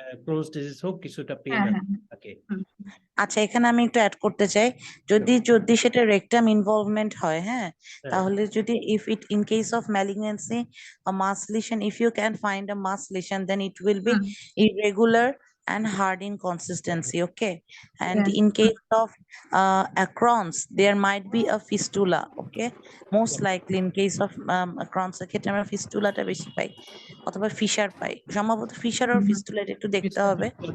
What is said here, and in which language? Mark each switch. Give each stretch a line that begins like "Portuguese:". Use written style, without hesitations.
Bangla: Crohn's disease হোক, কিছুটা pain থাকে। আচ্ছা, এখানে আমি একটু অ্যাড করতে চাই, যদি সেটা রেকটাম ইনভলভমেন্ট হয়, হ্যাঁ, তাহলে যদি if it in case of malignancy
English: a mass lesion, if you can find a mass lesion, then it will be irregular and hard in consistency. Okay. And in case of a Crohn's, there might be a fistula. Okay. Most likely in case of Crohn's
Bangla: এর ক্ষেত্রে আমরা ফিস্টুলাটা বেশি পাই, অথবা fisher পাই, সম্ভবত fisher আর fistula একটু দেখতে হবে।